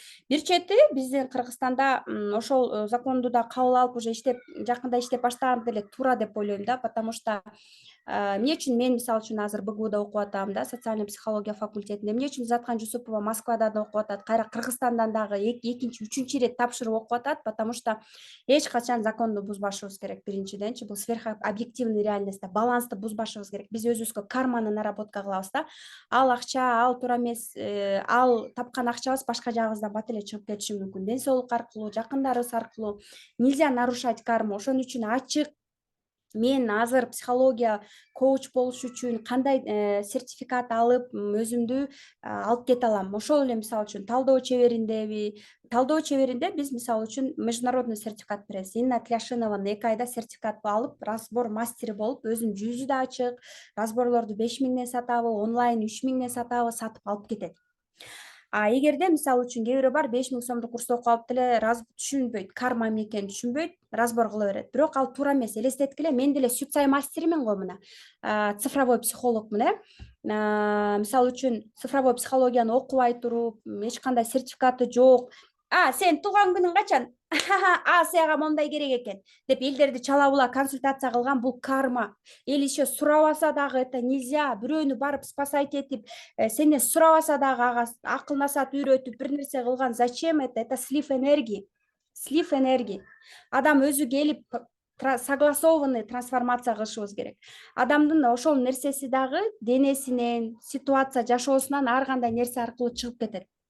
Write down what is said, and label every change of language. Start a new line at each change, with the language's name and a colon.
Kyrgyz: Бир чети биздин Кыргызстанда ошол законду да кабыл алып уже иштеп жакында иштеп баштаган деле туура деп ойлойм да,
Russian: потому что
Kyrgyz: эмне үчүн мен мисалы үчүн азыр БГУда окуп атам да, социальный психология факультетинде, эмне үчүн Заткан Жусупова Москвада да окуп атат, кайра Кыргызстандан дагы экинчи, үчүнчү ирет тапшырып окуп атат, потому что эч качан законду бузбашыбыз керек. Биринчиденчи, бул сверхобъективный реальностьта балансты бузбашыбыз керек. Биз өзүбүзгө карманы наработка кылабыз да. Ал акча, ал туура эмес, ал тапкан акчабыз башка жагыбыздан бат эле чыгып кетиши мүмкүн. Ден соолук аркылуу, жакындарыбыз аркылуу.
Russian: Нельзя нарушать карму.
Kyrgyz: Ошон үчүн ачык мен азыр психология коуч болуш үчүн кандай сертификат алып өзүмдү алып кете алам. Ошол эле мисалы үчүн талдоо чеберинде биз мисалы үчүн международный сертификат беребиз. Инна Тляшинованын 2 айда сертификат алып, разбор мастери болуп, өзүнүн жүзү да ачык, разборлорду 5000ден сатабы, онлайн 3000ден сатабы, сатып алып кетет. Эгерде мисалы үчүн кээ бирөө бар 5000 сомдук курсту окуп алып деле түшүнбөйт, карма эмне түшүнбөйт, разбор кыла берет. Бирок ал туура эмес. Элестеткиле, мен деле Сюцай мастеримен го мына. Цифровой психологмун, мисалы үчүн цифровой психологияны окубай туруп, эч кандай сертификаты жок. Сен туулган күнүң качан? Сага мондай керек экен деп элдерди чала була консультация кылган, бул карма. Эл
Russian: еще
Kyrgyz: сурабаса дагы
Russian: это нельзя.
Kyrgyz: Бирөөнү барып спасать этип, сенден сурабаса дагы ага акыл насаат үйрөтүп бир нерсе кылган.
Russian: Зачем это? Это слив энергии. Слив энергии.
Kyrgyz: Адам өзү келип согласованный трансформация кылышыбыз керек. Адамдын ошол нерсеси дагы денесинен, ситуация жашоосунан ар кандай нерсе аркылуу чыгып кетет.